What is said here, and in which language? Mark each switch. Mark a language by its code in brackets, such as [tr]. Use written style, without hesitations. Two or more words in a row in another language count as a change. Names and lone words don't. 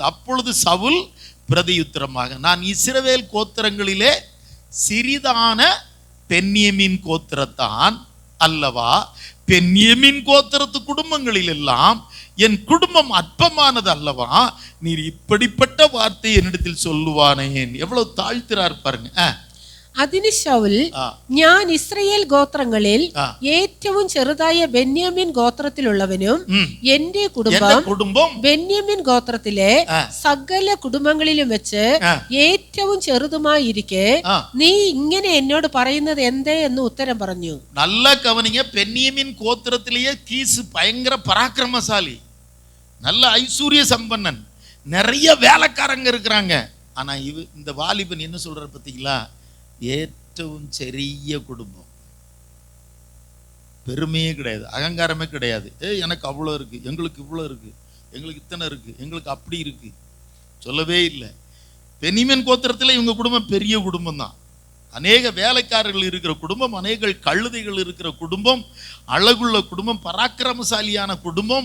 [ta] அப்பொழுது சவுல் பிரதியுத்தரமாக, நான் இஸ்ரவேல் கோத்திரங்களிலே சிறிதான பென்யமீன் கோத்திரத்தான் அல்லவா, பென்யமீன் கோத்திரத்து குடும்பங்களில் எல்லாம் என் குடும்பம் அற்பமானது அல்லவா, நீர் இப்படிப்பட்ட வார்த்தை என்னிடத்தில் சொல்லுவானேன். எவ்வளவு தாழ்த்திறார் பாருங்க. [ml] അതിന് ശൗൽ, ഞാൻ ഇസ്രയേൽ ഗോത്രങ്ങളിൽ ഏറ്റവും ചെറുതായ ബെന്യാമിൻ ഗോത്രത്തിലുള്ളവനും എന്റെ കുടുംബം ബെന്യാമിൻ ഗോത്രത്തിലെ സകല കുടുംബങ്ങളിലും വെച്ച് ഏറ്റവും ചെറുതുമായിരിക്കെ നീ ഇങ്ങനെ എന്നോട് പറയുന്നത് എന്തേ എന്ന് ഉത്തരം പറഞ്ഞു. [ta] நல்ல கவனிங்க. பென்யமீன் கோத்திரத்திலேயே கீசு பயங்கர பராக்கிரமசாலி, நல்ல ஐஸ்வர்ய சம்பன்னன், நிறைய வேலைக்காரங்க இருக்கிறாங்க. ஆனா இந்த வாலிபன் என்ன சொல்றாரு பார்த்தீங்களா? [ml] ഏറ്റവും ചെറിയ [ta] குடும்பம், பெருமையே கிடையாது, அகங்காரமே கிடையாது. எனக்கு அவ்வளோ இருக்கு, எங்களுக்கு இவ்வளோ இருக்கு, எங்களுக்கு இத்தனை இருக்கு, எங்களுக்கு அப்படி இருக்கு சொல்லவே இல்லை. பென்யமீன் கோத்திரத்தில் இவங்க குடும்பம் பெரிய குடும்பம் தான். அநேக வேலைக்காரர்கள் இருக்கிற குடும்பம், அநேக கழுதைகள் இருக்கிற குடும்பம், அழகுள்ள குடும்பம், பராக்கிரமசாலியான குடும்பம்.